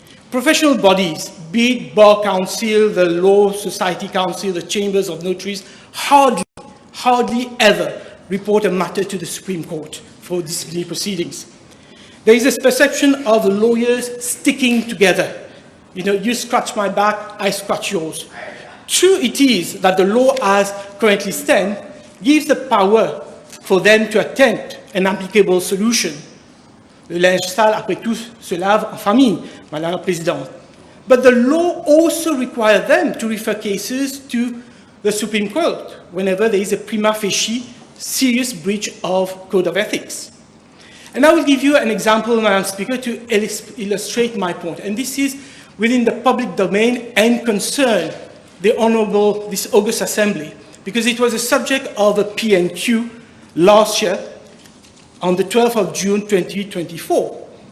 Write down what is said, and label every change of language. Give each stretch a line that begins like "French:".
English: Professional bodies, be it Bar Council, the Law Society Council, the Chambers of Notaries, hardly ever report a matter to the Supreme Court for disciplinary proceedings. There is a perception of the lawyers sticking together. You know, you scratch my back, I scratch yours. True it is that the law as currently stands gives the power for them to attempt an applicable solution.
French: Le linge sale, après tout, se lave en famille, Madame la Présidente.
English: But the law also requires them to refer cases to the Supreme Court whenever there is a prima facie serious breach of code of ethics. And I will give you an example, Madam Speaker, to illustrate my point. And this is within the public domain and concern the Honorable, this August Assembly, because it was a subject of a P&Q last year on the 12th of June 2024.